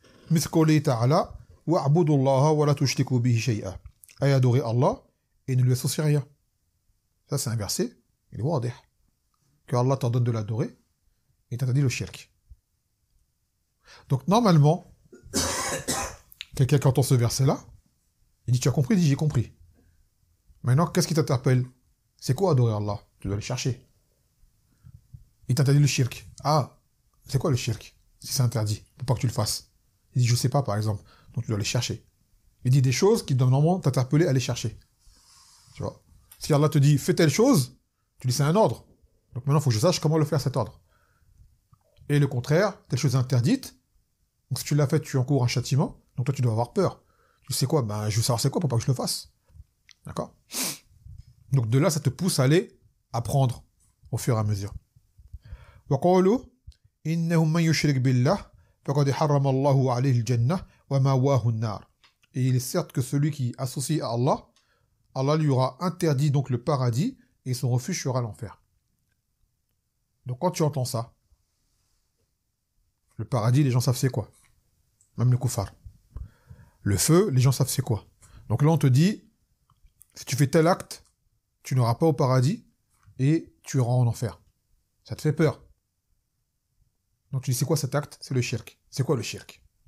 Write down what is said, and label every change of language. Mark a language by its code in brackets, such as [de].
[ar] مثل قوله تعالى واعبدوا الله ولا تشركوا به شيئا أي [fr] adorer Allah et ne lui associer rien. Ça c'est un verset, il est wadih, que Allah t'ordonne de l'adorer et t'interdit le shirk. Donc normalement, quelqu'un qui entend ce verset-là, il dit tu as compris, il dit j'ai compris. Maintenant, qu'est-ce qui t'interpelle? C'est quoi adorer Allah? Tu dois le chercher. Il t'interdit le shirk. Ah, c'est quoi le shirk? Si c'est interdit, pour pas que tu le fasses. Il dit, je sais pas, par exemple. Donc, tu dois les chercher. Il dit des choses qui doivent normalement t'interpeller à les chercher. Tu vois? Si Allah te dit, fais telle chose, tu dis, c'est un ordre. Donc, maintenant, il faut que je sache comment le faire, cet ordre. Et le contraire, telle chose est interdite. Donc, si tu l'as fait, tu encours un châtiment. Donc, toi, tu dois avoir peur. Tu sais quoi? Ben, je veux savoir c'est quoi pour pas que je le fasse. D'accord? Donc, de là, ça te pousse à aller apprendre au fur et à mesure. [ar] وقالوا إنه من يشرك بالله فقد حرم الله عليه الجنة ومأواه النار. [fr] Et il est certes que celui qui associe à Allah, Allah lui aura interdit donc le paradis et son refuge sera l'enfer. Donc quand tu entends ça, le paradis, les gens savent c'est quoi. Même le koufar. Le feu, les gens savent c'est quoi. Donc là on te dit, si tu fais tel acte, tu n'auras pas au paradis et tu iras en enfer. Ça te fait peur. Donc tu dis, c'est quoi cet acte? C'est le shirk. C'est quoi le shirk?